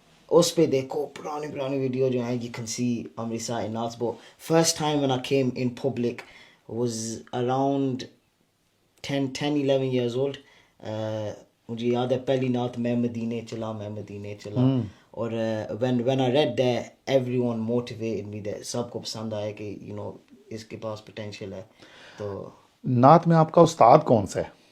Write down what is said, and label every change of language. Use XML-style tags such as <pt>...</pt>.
<ur>उस पे देखो पुरानी वीडियो जो है,</ur> <en>you can see I'm reciting naats. But first time when I came in public was around 10-11 years old.</en> <ur>मुझे याद है पहली नात मैं मदीने चला और</ur> <en>when I read that everyone motivated me, that</en> <ur>सबको पसंद आया कि</ur> <en>you know</en> <ur>इसके पास potential है। तो नात में आपका उस्ताद कौन सा है?</ur>